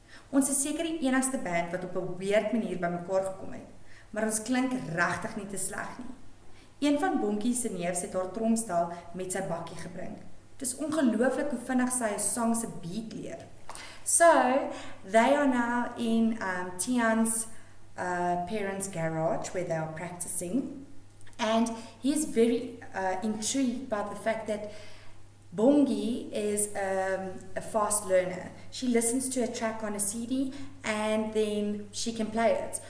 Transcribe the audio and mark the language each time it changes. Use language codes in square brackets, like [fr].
[af] Ons is seker die enigste band wat op 'n weird manier bymekaar gekom het, maar ons klink regtig nie te sleg nie. Een van Bonkie se neefs het haar tromstel met sy bakkie gebring. Dit is ongelooflik hoe vinnig sy 'n song se beat leer. [en] So, they are now in Tian's parents' garage where they are practicing, and he is very intrigued by the fact that Bongi is a fast learner. She listens to a track on a CD and then she can play it.